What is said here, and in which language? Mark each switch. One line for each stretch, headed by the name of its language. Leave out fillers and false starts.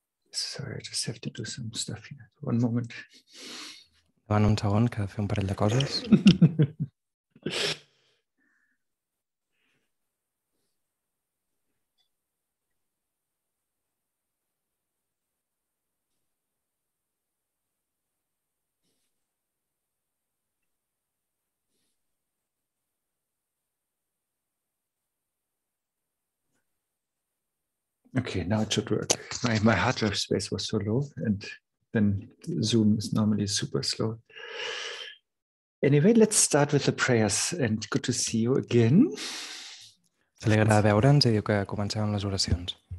English: Sorry, I just have to do some stuff here. One moment.
Catalan: Davant un segon que fer un parell de coses.
English: Okay, now it should work. My hard drive space was so low, and then Zoom is normally super slow. Anyway, let's start with the prayers, and good to see you again.
Catalan: S'alegra veure'ns i diu que comencem amb les oracions.